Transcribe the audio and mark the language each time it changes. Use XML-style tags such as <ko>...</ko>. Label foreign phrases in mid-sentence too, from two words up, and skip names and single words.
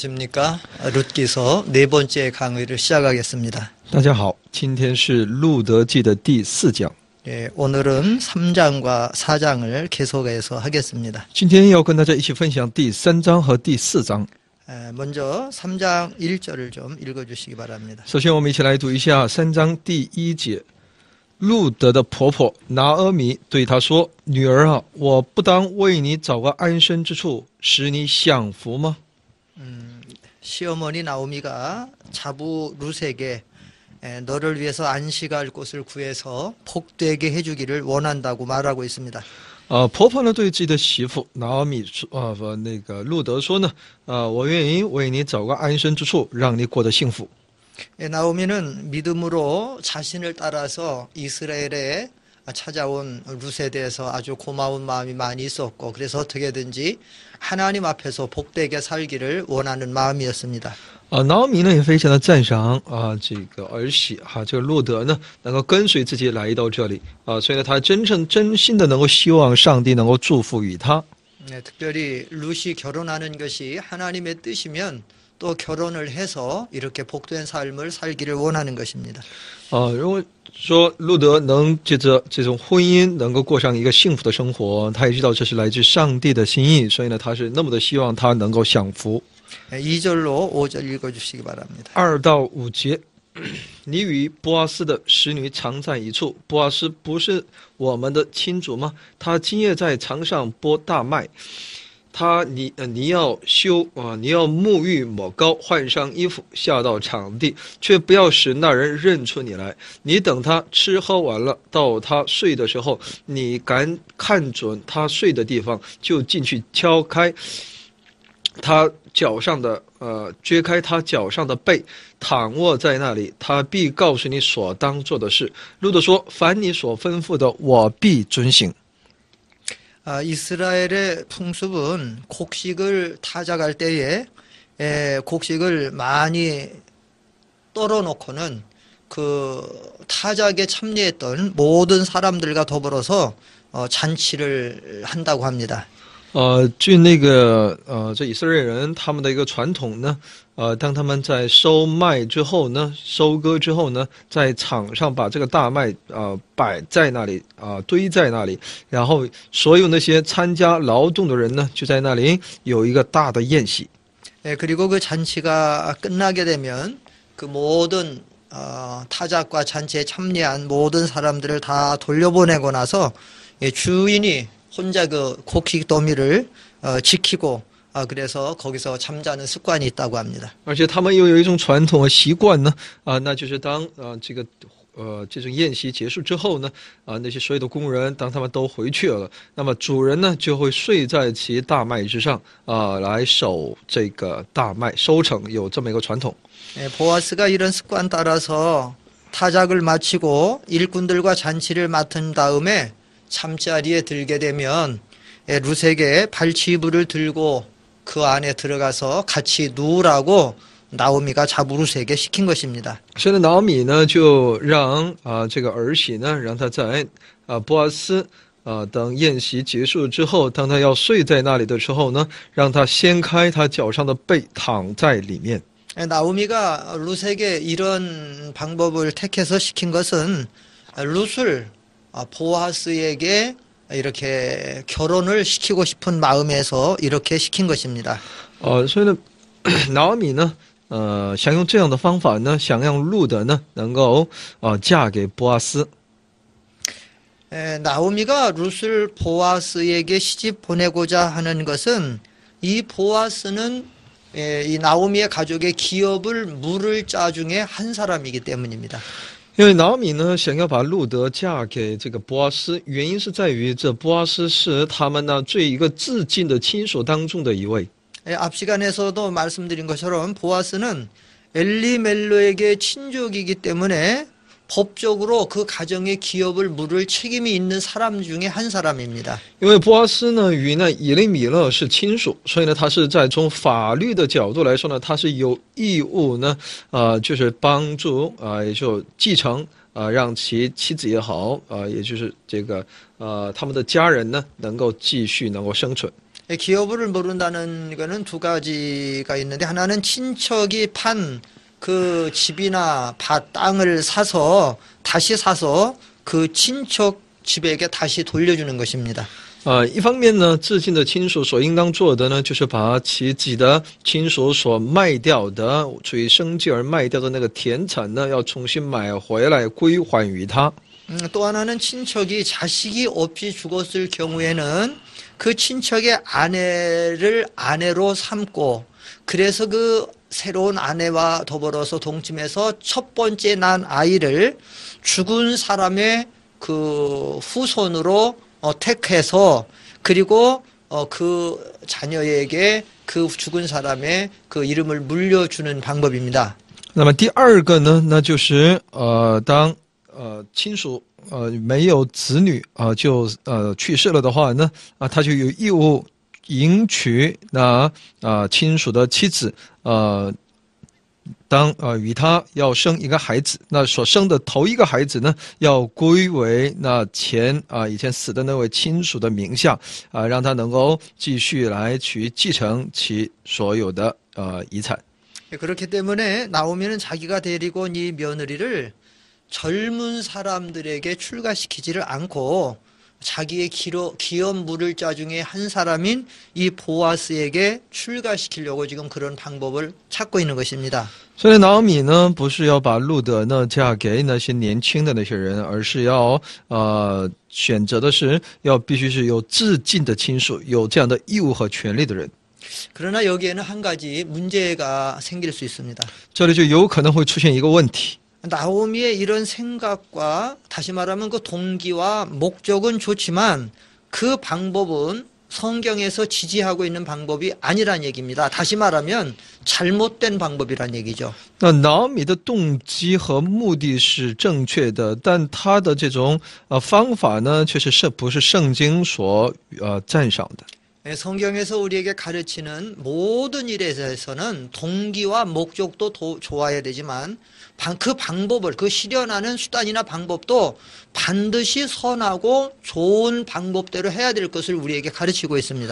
<ko>안녕하십니까. 룻기서 네 번째 강의를 시작하겠습니다.</ko> <zh>大家好，今天是路德记的第4讲。</zh> <ko>예, 오늘은 3장과 4장을 계속해서 하겠습니다.</ko> <zh>今天要跟大家一起分享第3章和第4章。</zh> <ko>먼저 3장 1절을 좀 읽어주시기 바랍니다.</ko> <zh>首先，我们一起来读一下3章第1节。路德的婆婆拿俄米对她说：“女儿啊，我不当为你找个安身之处，使你享福吗？”</zh> <ko>시어머니 나오미가 자부 룻에게 너를 위해서 안식할 곳을 구해서 복되게 해주기를 원한다고 말하고 있습니다.</ko> <zh>婆婆呢对自己的媳妇拿俄米路德说呢，我愿意为你找个安身之处，让你过得幸福。</zh> <ko>나오미는 믿음으로 자신을 따라서 이스라엘에 찾아온 룻에 대해서 아주 고마운 마음이 많이 있었고, 그래서 어떻게든지 하나님 앞에서 복되게 살기를 원하는 마음이었습니다.</ko> <zh>拿俄米呢也非常的赞赏这个儿媳这个路德呢能够跟随自己来到这里所以呢他真心的能够希望上帝能够祝福于他。</zh> <ko>특별히 룻이 결혼하는 것이 하나님의 뜻이면 또 결혼을 해서 이렇게 복된 삶을 살기를 원하는 것입니다.</ko> <zh>如果说路德能借着这种婚姻能够过上一个幸福的生活，他也知道这是来自上帝的心意，所以呢他是那么的希望他能够享福。</zh> <ko>2절로 5절 읽어주시기 바랍니다.</ko> <zh>2 到5节，你与波阿斯的使女常在一处，波阿斯不是我们的亲主吗？他今夜在床上剥大麦。你要沐浴抹膏，换上衣服，下到场地，却不要使那人认出你来。你等他吃喝完了，到他睡的时候，你敢看准他睡的地方，就进去敲开他脚上的撅开他脚上的背，躺卧在那里，他必告诉你所当做的事。路德说：“凡你所吩咐的，我必遵行。”</zh> <ko>이스라엘의 풍습은 곡식을 타작할 때에 곡식을 많이 떨어놓고는 그 타작에 참여했던 모든 사람들과 더불어서 잔치를 한다고 합니다.</ko> <zh>据这以色列人他们的一个传统呢，当他们在收麦之后呢，收割之后呢，在场上把这个大麦摆在那里堆在那里，然后所有那些参加劳动的人呢，就在那里有一个大的宴席。</zh> <ko>그리고 그 잔치가 끝나게 되면 그 모든 타작과 잔치에 참여한 모든 사람들을 다 돌려보내고 나서 주인이 혼자 그 곡식 더미를 지키고 그래서 거기서 잠자는 습관이 있다고 합니다.</ko> <zh>而且他们又有一种传统和习惯呢，那就是当这种宴席结束之后呢，那些所有的工人当他们都回去了，那么主人呢就会睡在其大麦之上来守这个大麦收成，有这么一个传统。</zh> <ko>보아스가 이런 습관 따라서 타작을 마치고 일꾼들과 잔치를 맡은 다음에 잠자리에 들게 되면 룻에게 발치이불을 들고 그 안에 들어가서 같이 누우라고 나오미가 자부 룻에게 시킨 것입니다.</ko> <zh>所以呢，拿俄米呢就让这个儿媳呢，让他在波阿斯等宴席结束之后，当他要睡在那里的时候呢，让他掀开他脚上的被，躺在里面。</zh> <ko>나오미가 룻에게 이런 방법을 택해서 시킨 것은 룻을 보아스에게 이렇게 결혼을 시키고 싶은 마음에서 이렇게 시킨 것입니다.</ko> <zh>所以呢，拿俄米呢，想用这样的方法呢，想让路德呢能够嫁给波阿斯。</zh> <ko>나오미가 룻을 보아스에게 시집 보내고자 하는 것은 이 보아스는 이 나오미의 가족의 기업을 물을 자 중에 한 사람이기 때문입니다.</ko> <zh>因为拿俄米呢想要把路德嫁给这个波阿斯，原因是在于这波阿斯是他们呢最一个至近的亲属当中的一位。</zh> <ko>앞 시간에서도 말씀드린 것처럼 보아스는 엘리멜로에게 친족이기 때문에 법적으로 그 가정의 기업을 물을 책임이 있는 사람 중에 한 사람입니다.</ko> <zh>因为波阿斯呢与以利米勒是亲属，所以呢他是在从法律的角度来说呢，他是有义务呢，就是帮助也就继承让其妻子也好，也就是这个他们的家人呢能够继续能够生存。</zh> <ko>기여부를 모른다는 거는 두 가지가 있는데 하나는 친척이 판 그 집이나 밭, 땅을 다시 사서 그 친척 집에게 다시 돌려주는 것입니다.</ko> <zh>一方面呢，致敬的亲属所应当做的呢，就是把自己的亲属所卖掉的，出于生计而卖掉的那个田产呢，要重新买回来归还于他。</zh> <ko>또 하나는 친척이 자식이 없이 죽었을 경우에는 그 친척의 아내를 아내로 삼고 그래서 그 새로운 아내와 더불어서 동침해서 첫 번째 난 아이를 죽은 사람의 그 후손으로 택해서 그리고 그 자녀에게 그 죽은 사람의 그 이름을 물려주는 방법입니다.</ko> <zh>那么第二个呢，那就是当亲属没有子女就去世了的话呢，他就有义务迎娶那亲属的妻子当与他要生一个孩子，那所生的头一个孩子呢，要归为那以前死的那位亲属的名下让他能够继续来去继承其所有的遗产。</zh> <ko>그렇기 때문에 나오미는 자기가 데리고 온 이 며느리를 젊은 사람들에게 출가시키지를 않고 자기의 기업 물을 자 중에 한 사람인 이 보아스에게 출가시키려고 지금 그런 방법을 찾고 있는 것입니다.</ko> <zh>所以拿俄米呢，不是要把路德呢嫁给那些年轻的那些人，而是要选择的是要必须是有至近的亲属，有这样的义务和权利的人。</zh> <ko>그러나 여기에는 한 가지 문제가 생길 수 있습니다.</ko> <zh>这里就有可能会出现一个问题。</zh> <ko>나오미의 이런 생각과 다시 말하면 그 동기와 목적은 좋지만 그 방법은 성경에서 지지하고 있는 방법이 아니란 얘기입니다. 다시 말하면 잘못된 방법이란 얘기죠.</ko> <zh>那拿俄米的动机和目的是正确的，但他的这种方法呢，却是不是圣经所赞赏的？</zh> <ko>성경에서 우리에게 가르치는 모든 일에 대해서는 동기와 목적도 좋아야 되지만 그 방법을 그 실현하는 수단이나 방법도 반드시 선하고 좋은 방법대로 해야 될 것을 우리에게 가르치고 있습니다.</ko>